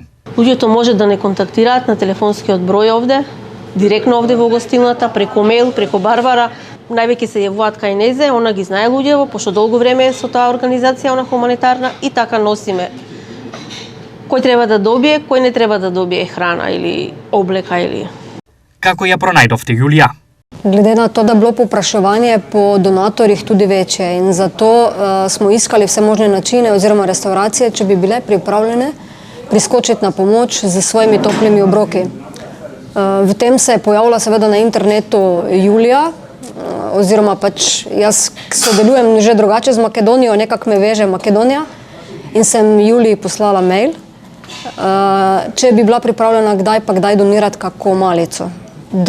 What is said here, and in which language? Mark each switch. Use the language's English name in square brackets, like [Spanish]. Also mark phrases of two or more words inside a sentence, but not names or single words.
[Macedonian] Луѓето може да не контактираат на телефонскиот број овде, директно овде во гостилната, преку мејл, преку Барбара. Највеќе се јавуваат кај незе, она ги знае луѓево, пошто долго време е со таа организација, она хуманитарна, и така носиме кој треба да добие, кој не треба да добие храна или облека или... Како ја пронајдовте Јулија? [Slovenian] Glede na to, da je bilo povpraševanje po donatorjih tudi večje in zato smo iskali vse možne načine oziroma restauracije, če bi bile pripravljene priskočiti na pomoč z svojimi toplimi obroki. V tem se je pojavila seveda na internetu Julija, oziroma pač jaz sodelujem že drugače z Makedonijo, nekako me veže Makedonija in sem Juliji poslala mail, če bi bila pripravljena kdaj pa kdaj donirati kako malico.